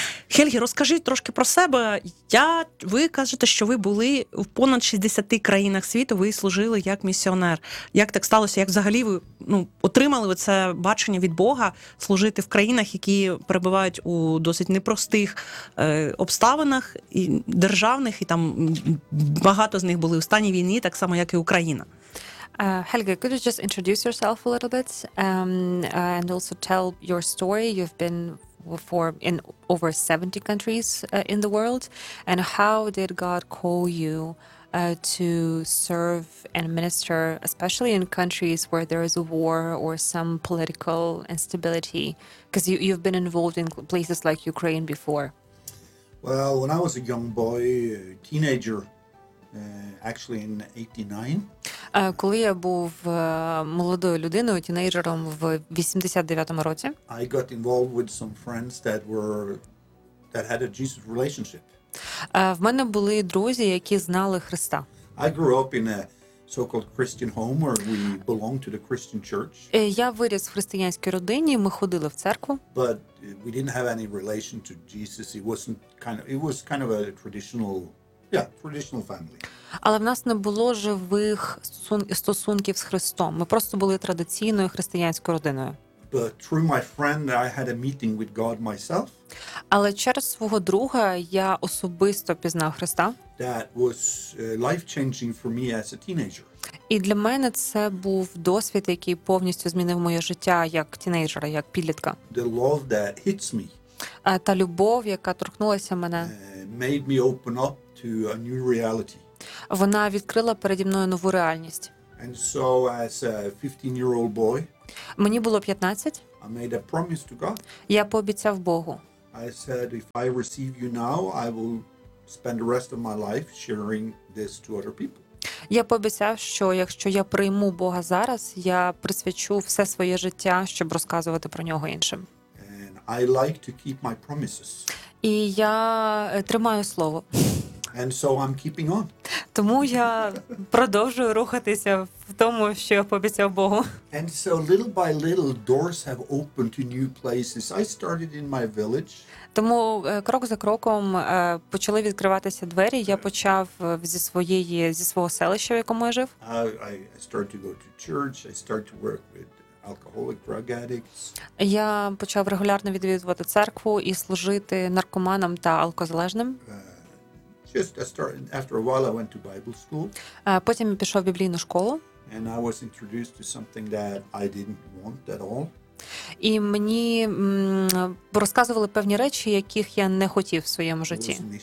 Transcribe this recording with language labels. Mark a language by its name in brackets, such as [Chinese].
[Ukrainian] Хельге, розкажіть трошки про себе. Ви кажете, що ви були в понад 60 країнах світу, ви служили як місіонер. Як так сталося? Як взагалі ви отримали це бачення від Бога служити в країнах, які перебувають у досить непростих обставинах, і державних, і там багато з них були у стані війни, так само, як і Україна? [English] Helge, could you just introduce yourself a little bit and also tell your story? You've been in over 70 countries in the world. And how did God call you to serve and minister, especially in countries where there is a war or some political instability? Because you've been involved in places like Ukraine before. Well, when I was a young boy, teenager, actually in 89. [Ukrainian] Коли я був молодою людиною, тінейджером в 89-му році. [English] I got involved with some friends that had a Jesus relationship. [Ukrainian] В мене були друзі, які знали Христа. [English] I grew up in a so-called Christian home where we belonged to the Christian church. [Ukrainian] Я виріс в християнській родині, ми ходили в церкву. [English] But we didn't have any relation to Jesus. It was kind of a traditional traditional family. [Ukrainian] Але в нас не було живих стосунків з Христом. Ми просто були традиційною християнською родиною. [English] But through my friend I had a meeting with God myself. [Ukrainian] Але через свого друга я особисто пізнав Христа. [English] That was life-changing for me as a teenager. [Ukrainian] І для мене це був досвід, який повністю змінив моє життя як тінейджера, як підлітка. [English] The love that hits me. [Ukrainian] Та любов, яка торкнулася мене. [English] Made me open up to a new reality. [Ukrainian] Вона відкрила переді мною нову реальність. [English] And so as a 15-year-old boy, [Ukrainian] мені було 15. [English] I made a promise to God. [Ukrainian] Я пообіцяв Богу. [English] I said if I receive you now, I will spend the rest of my life sharing this to other people. [Ukrainian] Я пообіцяв, що якщо я прийму Бога зараз, я присвячу все своє життя, щоб розказувати про нього іншим. [English] And I like to keep my promises. [Ukrainian] І я тримаю слово. [English] And so I'm keeping on. [Ukrainian] Тому я продовжую рухатися в тому, що я пообіцяв Богу. [English] And so little by little doors have opened to new places. I started in my village. [Ukrainian] Тому крок за кроком почали відкриватися двері. Я почав зі свого селища, в якому я жив. [English] I started to go to church. I started to work with alcoholic drug addicts. [Ukrainian] Я почав регулярно відвідувати церкву і служити наркоманам та алкозалежним. [English] After a while I went to Bible school. [Ukrainian] Потім я пішов в біблійну школу. [English] And I was introduced to something that I didn't want at all. [Ukrainian] І мені розказували певні речі, яких я не хотів в своєму житті.